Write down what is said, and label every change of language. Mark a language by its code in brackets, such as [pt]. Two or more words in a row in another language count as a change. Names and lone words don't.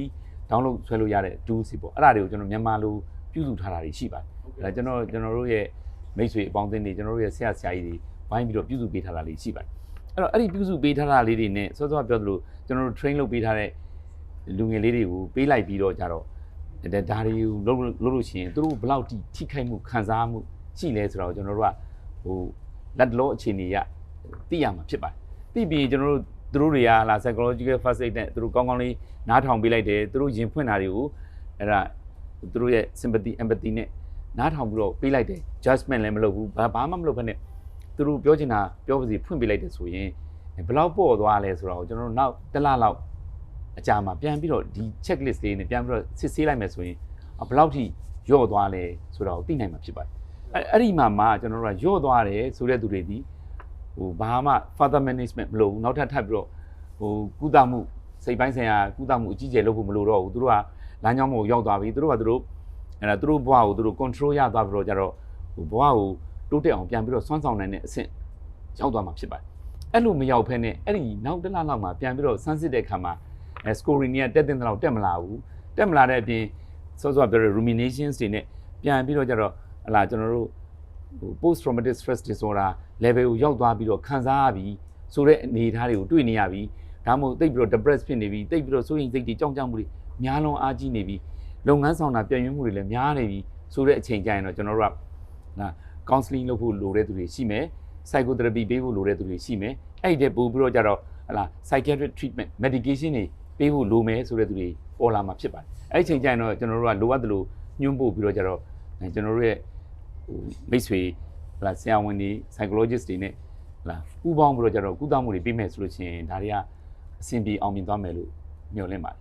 [my] download ဆွဲလို့ရတဲ့ tools တွေပေါ့အဲ့ဒါတွေကိုကျွန်တော်မြန်မာလိုပြုစုထားတာတွေရှိပါတယ်အဲ့ဒါကျွန်တော်တို့ရဲ့မိတ်ဆွေအပေါင်းအသင်းတွေကျွန်တော်တို့ရဲ့ဆရာကြီးတွေဝိုင်းပြီးတော့ပြုစုပေးထားတာလေးရှိပါတယ်အဲ့တော့အဲ့ဒီပြုစုပေးထားတာလေးတွေနဲ့စောစောပြောသလိုကျွန်တော်တို့ train လုပ်ပေးထားတဲ့လူငယ်လေးတွေကိုပေးလိုက်ပြီးတော့ကြတော့ဒါတွေကိုလုပ်လို့ရှိရင်သူတို့ဘယ်လောက်ထိ ခိုက်မှုခံစားမှုရှိလဲဆိုတော့ကျွန်တော်တို့ကလက်လောအခြေအနေရသိရမှာဖြစ်ပါတယ်သိပြီးကျွန်တော်တို့သူတို့တွေကလာ [en] psychological first aid [my] နဲ့သူတို့ကောင်းကောင်းလေးနားထောင်ပေးလိုက်တယ်သူတို့ရင်ဖွင့်တာတွေကိုအဲ့ဒါသူတို့ရဲ့ [en] sympathy empathy [my] နဲ့နားထောင်ပြီးတော့ပေးလိုက်တယ် judgment လည်းမလုပ်ဘူးဘာမှမလုပ်ဘဲနဲ့သူတို့ပြောချင်တာပြောပါစီဖွင့်ပေးလိုက်တယ်ဆိုရင်ဘယ်လောက်ပေါ့သွားလဲဆိုတော့ကျွန်တော်တို့နောက်တစ်လလောက်အကြာမှာပြန်ပြီးတော့ဒီ checklist လေးနဲ့ပြန်ပြီးတော့ စစ်ဆေးလိုက်မယ်ဆိုရင်ဘယ်လောက်ထိယော့သွားလဲဆိုတော့သိနိုင်မှာဖြစ်ပါတယ်အဲ့ဒီမှာကျွန်တော်တို့ကယော့သွားတယ်ဆိုတဲ့သူတွေဒီဘာမှ further management မလုပ်ဘူးနောက်ထပ်ပြီးတော့ကုသမှုစိတ်ပိုင်းဆိုင်ရာကုသမှုအကြီးကျယ်လုပ်ဖို့မလိုတော့ဘူးသူတို့ကလမ်းကြောင်းပေါ်ရောက်သွားပြီသူတို့ကသူတို့ဘဝကိုသူတို့ control ရသွားပြီးတော့ကြတော့ဘဝကိုတိုးတက်အောင်ပြန်ပြီးတော့စွမ်းဆောင်နိုင်တဲ့အဆင့်ရောက်သွားမှာဖြစ်ပါတယ်အဲ့လိုမရောက်ဖ ೇನೆ အဲ့ဒီနောက်တစ်လလောက်မှာပြန်ပြီးတော့စမ်းစစ်တဲ့အခါမှာscoring တွေကတက်တဲ့လောက်တက်မလာဘူးတက်မလာတဲ့အပြင်စောစောပြောတဲ့ ruminations တွေနဲ့ပြန်ပြီးတော့ကြတော့ကျွန်တော်တို့ [en] post traumatic stress disorder level [my] ကိုရောက်သွားပြီးတော့ခံစားရပြီးဆိုတဲ့အနေအထားတွေကိုတွေ့နေရပြီးဒါမှမဟုတ်သိပြီးတော့ depressed ဖြစ်နေပြီးသိပြီးတော့စိုးရိမ်စိတ်တွေကြောက်ကြမှုတွေများလုံးအားကြီးနေပြီးလုပ်ငန်းဆောင်တာပြည့်ညွှန်းမှုတွေလည်းများနေပြီးဆိုတဲ့အချိန်ကျရင်တော့ကျွန်တော်တို့ကcounseling လုပ်ဖို့လိုတဲ့သူတွေရှိမယ် psychotherapy ပေးဖို့လိုတဲ့သူတွေရှိမယ်အဲ့ဒီတည်းပို့ပြီးတော့ကြတော့ [en] psychiatric treatment medication [my] တွေပေးဖို့လိုမယ်ဆိုတဲ့သူတွေပေါ်လာမှာဖြစ်ပါတယ်အဲ့ဒီချိန်ကျရင်တော့ကျွန်တော်တို့ကလိုအပ်တယ်လို့ညွှန်းပို့ပြီးတော့ကြတော့ကျွန်တော်တို့ရဲ့ဟိုမိတ်ဆွေလာဆရာဝန်တွေ psychologist တွေနဲ့လာပူးပေါင်းပြီးတော့ကြတော့ကုသမှုတွေပြီးမယ်ဆိုလို့ရှိရင်ဒါတွေကအဆင်ပြေအောင်မြင်သွားမယ်လို့မျှော်လင့်ပါတယ်